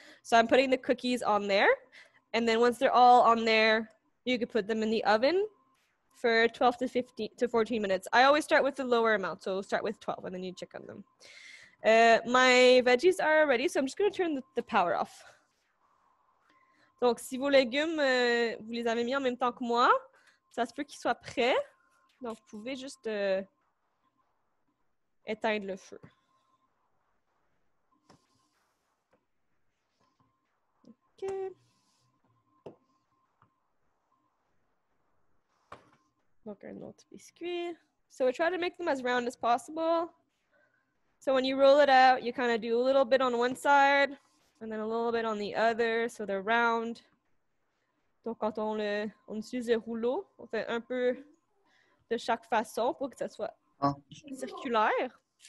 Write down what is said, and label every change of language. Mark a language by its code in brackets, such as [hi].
[en] So I'm putting the cookies on there. And then once they're all on there, you could put them in the oven for 12 to 14 minutes. I always start with the lower amount. So start with 12 and then you check on them. My veggies are ready, so I'm just going to turn the power off. [fr] Donc, si vos légumes, vous les avez mis en même temps que moi, ça se peut qu'ils soient prêts. Donc, vous pouvez juste éteindre le feu. OK. Donc, un autre biscuit. [en] So we try to make them as round as possible. So when you roll it out, you kind of do a little bit on one side and then a little bit on the other, so they're round. [fr] Donc quand on utilise le rouleau, on fait un peu de chaque façon pour que ça soit circulaire.